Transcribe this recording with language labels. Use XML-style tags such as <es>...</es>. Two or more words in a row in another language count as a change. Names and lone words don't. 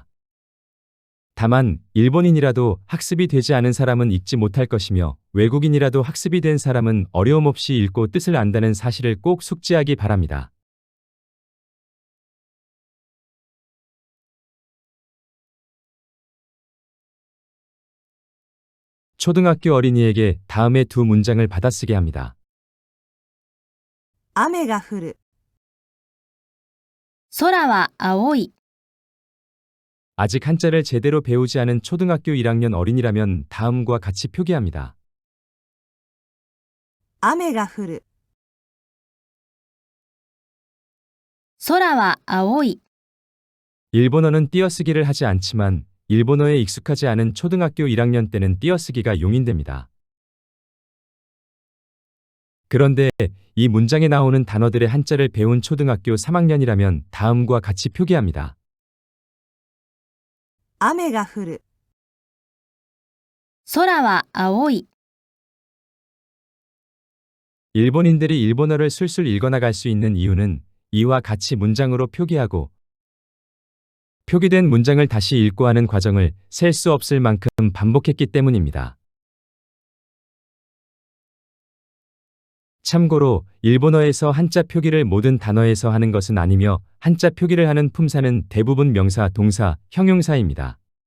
<ko>다만 일본인이라도 학습이 되지 않은 사람은 읽지 못할 것이며, 외국인이라도 학습이 된 사람은 어려움 없이 읽고 뜻을 안다는 사실을 꼭 숙지하기 바랍니다. 초등학교 어린이에게 다음의 두 문장을 받아쓰게 합니다.</ko> <ja>雨が降る。空は青い。</ja> <ko>아직 한자를 제대로 배우지 않은 초등학교 1학년 어린이라면 다음과 같이 표기합니다.</ko> <ja>雨が降る。空は青い。</ja> <ko>일본어는 띄어쓰기를 하지 않지만 일본어에 익숙하지 않은 초등학교 1학년 때는 띄어쓰기가 용인됩니다. 그런데 이 문장에 나오는 단어들의 한자를 배운 초등학교 3학년이라면 다음과 같이 표기합니다.</ko> <ja>雨が降る。空は青い。</ja> <ko>일본인들이 일본어를 술술 읽어나갈 수 있는 이유는 이와 같이 문장으로 표기하고 표기된 문장을 다시 읽고 하는 과정을 셀 수 없을 만큼 반복했기 때문입니다. 참고로 일본어에서 한자 표기를 모든 단어에서 하는 것은 아니며, 한자 표기를 하는 품사는 대부분 명사, 동사, 형용사입니다.</ko>